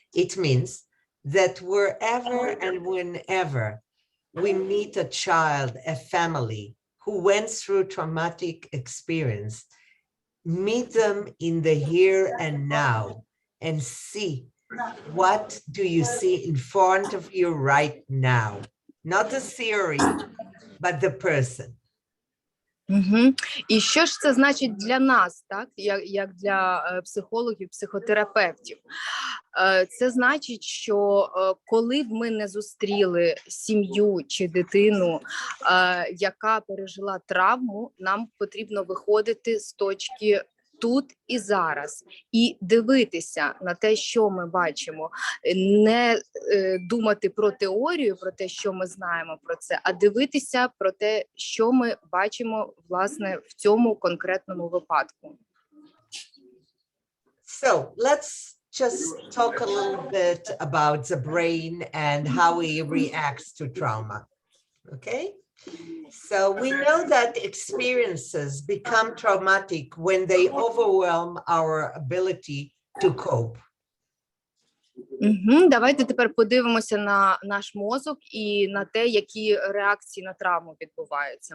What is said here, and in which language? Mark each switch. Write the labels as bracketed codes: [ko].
[en] It means that wherever and whenever we meet a child, a family who went through traumatic experience, meet them in the here and now and see what do you see in front of you right now. Not the theory, but the person. [uk] І що ж це значить для нас, так, як для психологів, психотерапевтів? Це значить, що коли б ми не зустріли сім'ю чи дитину, яка пережила травму, нам потрібно виходити з точки тут і зараз і дивитися на те, що ми бачимо, не думати про теорію, про те, що ми знаємо про це, а дивитися про те, що ми бачимо, власне, в цьому конкретному випадку. [en] So let's just talk a little bit about the brain and how it reacts to trauma. Okay? So we know that experiences become traumatic when they overwhelm our ability to cope. [uk] Давайте тепер подивимося на наш мозок і на те, які реакції на травму відбуваються.